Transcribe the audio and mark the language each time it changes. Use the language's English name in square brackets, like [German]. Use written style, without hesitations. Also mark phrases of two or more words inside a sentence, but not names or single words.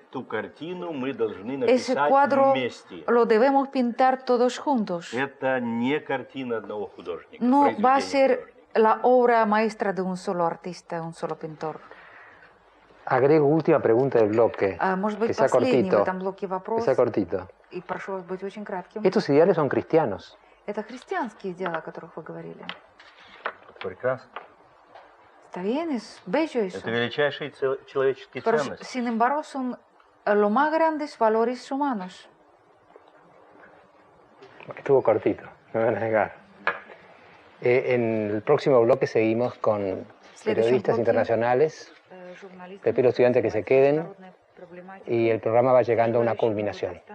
[Spanish] Ese cuadro lo debemos pintar todos juntos. No va a ser la obra maestra de un solo artista, un solo pintor. Agrego última pregunta del bloque, que sea cortito. Estos ideales son cristianos. [Russian] Это христианские идеалы, о которых вы говорили. Прекрасно. [Spanish] Está bien, es bello eso. [Russian] Это величайшие человеческие [Spanish] Pero, [Russian] ценности. [Spanish] sin embargo, son los más grandes valores humanos. Estuvo cortito, me van a negar. En el próximo bloque seguimos con periodistas internacionales. Le pido a los estudiantes que se queden y el programa va llegando a una culminación.